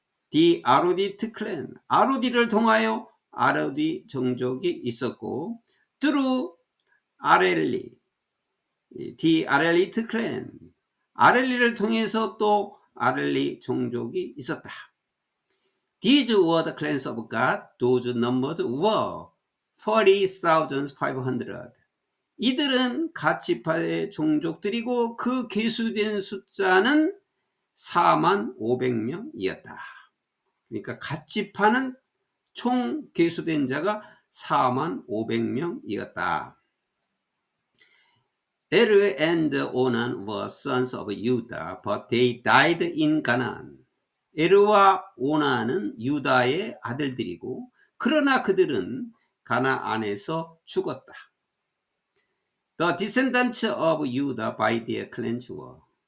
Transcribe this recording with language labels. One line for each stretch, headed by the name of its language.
Korean: the 아로디트 클랜, 아로디를 통하여 아로디 종족이 있었고, through 아렐리, the 아렐리트 클랜, 아렐리를 통해서 또 아렐리 종족이 있었다.
English: These were the clans of God. Those numbered were 40,500.
Korean: 이들은 갓 지파의 종족들이고 그 계수된 숫자는 45,500명이었다. 그러니까 갓 지파는 총 계수된 자가 45,500명이었다.
English: Er and Onan were sons of Judah, but they died in Canaan.
Korean: 에르와 오난은 유다의 아들들이고 그러나 그들은 가나안에서 죽었다.
English: The descendants of Judah by their clans were.